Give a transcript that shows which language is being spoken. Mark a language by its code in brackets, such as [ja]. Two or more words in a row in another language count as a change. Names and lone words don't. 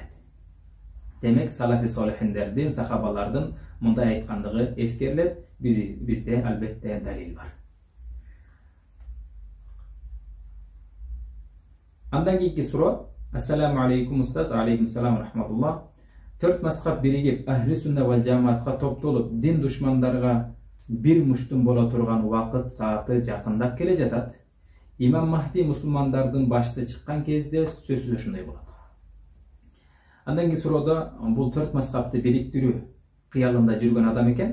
[ky] Демек, Салафи салихиндердин, сахабалардын мындай айткандыгы эскерилет. Бизде албетте далил бар. Андан кийинки суроо: [ar] السلام عليكم [ky] устаз. [ar] عليكم السلام رحمة الله. [ky] Төрт мазхаб биригип [ar] أهل السنة والجماعة [ky] топтолуп дин душмандарга бир муштум боло турган убакыт сааты жакындап келе жатат. Имам Махди мусулмандардын башчысы чыккан кезде сөзсүз ушундай болот. Андан кийин суроодо бул төрт мазхабты бириктирүү кыялында жүргөн адам экен.